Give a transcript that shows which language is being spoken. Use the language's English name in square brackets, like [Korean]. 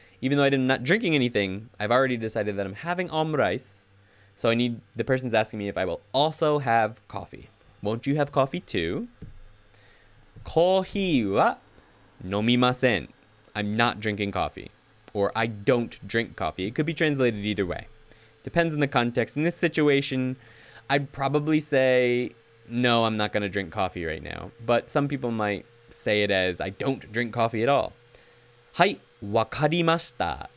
[English] Even though I'm not drinking anything, I've already decided that I'm having rice. So the person's asking me if I will also have coffee. Won't you have coffee too? [Japanese] コーヒーは飲みません. [English] I'm not drinking coffee. Or I don't drink coffee. It could be translated either way. Depends on the context. In this situation, I'd probably say, no, I'm not going to drink coffee right now. But some people might say it as, I don't drink coffee at all. [Japanese] はい、わかりました.